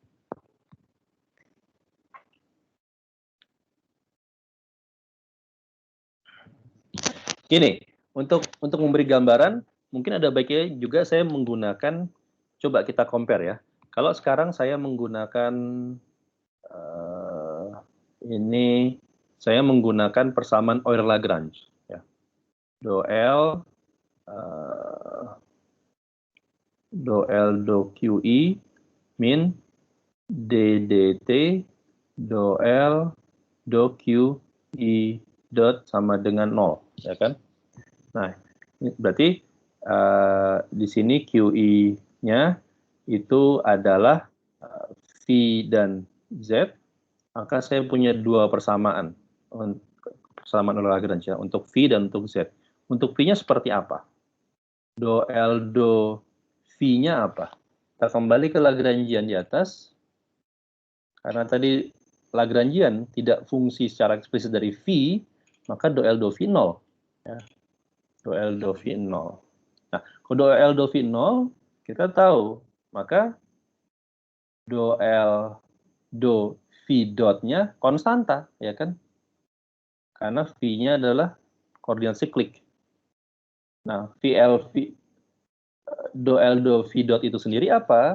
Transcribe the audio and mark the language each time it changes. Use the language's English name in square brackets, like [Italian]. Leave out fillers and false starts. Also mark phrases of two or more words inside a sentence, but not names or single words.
[Indonesian] Gini, untuk memberi gambaran, mungkin ada baiknya juga saya menggunakan, coba kita compare ya. Kalau sekarang saya menggunakan ini, saya menggunakan persamaan Euler-Lagrange. Ya. Do L do QE min DDT do L do QE dot sama dengan 0, ya kan? Nah, berarti di sini QE-nya itu adalah V dan Z, maka saya punya dua persamaan Euler-Lagrange ya, untuk V dan untuk Z. Untuk V-nya seperti apa? Do L do V-nya apa? Kita kembali ke Lagrangian di atas. Karena tadi Lagrangian tidak fungsi secara eksplisit dari V, maka do L do V 0. Ya. Do L do V 0. Nah, kalau do L do V 0, kita tahu, maka do L do V dotnya konstanta, ya kan? Karena V-nya adalah koordinat siklik. Nah, do L do V dot itu sendiri apa?